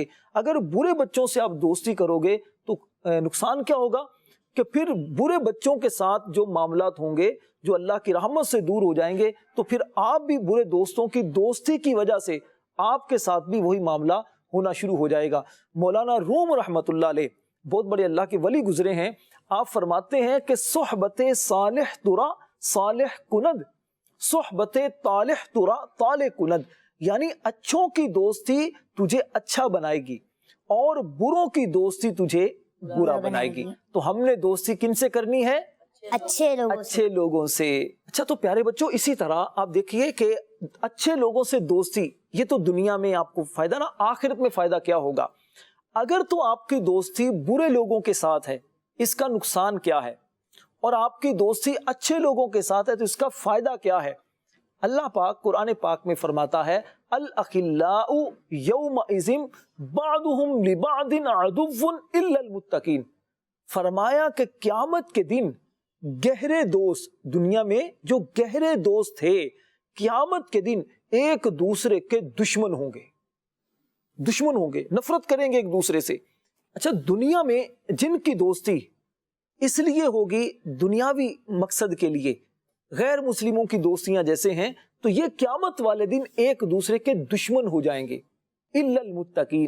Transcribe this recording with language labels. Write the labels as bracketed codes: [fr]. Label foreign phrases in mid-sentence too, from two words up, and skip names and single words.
[ur] اگر برے بچوں سے آپ دوستی کرو گے تو نقصان کیا ہوگا کہ پھر برے بچوں کے ساتھ جو معاملات ہوں گے, جو اللہ کی رحمت سے دور ہو جائیں گے, تو پھر آپ بھی برے دوستوں کی دوستی کی وجہ سے آپ کے ساتھ بھی وہی معاملہ ہونا شروع ہو جائے گا. مولانا روم [ar] رحمت اللہ علیہ [ur] بہت بڑے اللہ کے ولی گزرے ہیں, آپ فرماتے ہیں کہ [fa] صحبت صالح ترا صالح کند, صحبت طالح ترا طالح کند, [ur] یعنی اچھوں کی دوستی تجھے اچھا بنائے گی اور بروں کی دوستی تجھے برا بنائے گی. تو ہم نے دوستی کن سے کرنی ہے؟ اچھے لوگوں سے. اچھا, تو پیارے بچوں اسی طرح آپ دیکھیے کہ اچھے لوگوں سے دوستی, یہ تو دنیا میں آپ کو فائدہ نا, آخرت میں فائدہ کیا ہوگا؟ اگر تو آپ کی دوستی برے لوگوں کے ساتھ ہے, اس کا نقصان کیا ہے, اور آپ کی دوستی اچھے لوگوں کے ساتھ ہے تو اس کا فائدہ کیا ہے؟ اللہ پاک قرآن پاک میں فرماتا ہے [ar] الاخلاء یومئذ بعضهم لبعض عدو الا المتقین. [ur] فرمایا کہ قیامت کے دن گہرے دوست, دنیا میں جو گہرے دوست تھے, قیامت کے دن ایک دوسرے کے دشمن ہوں گے, نفرت کریں گے ایک دوسرے سے. اچھا, دنیا میں جن کی دوستی اس لیے ہوگی دنیاوی مقصد کے لیے, غیر مسلموں کی دوستیاں جیسے ہیں, تو یہ قیامت والے دن ایک دوسرے کے دشمن ہو جائیں گے [ar] الا المتقین.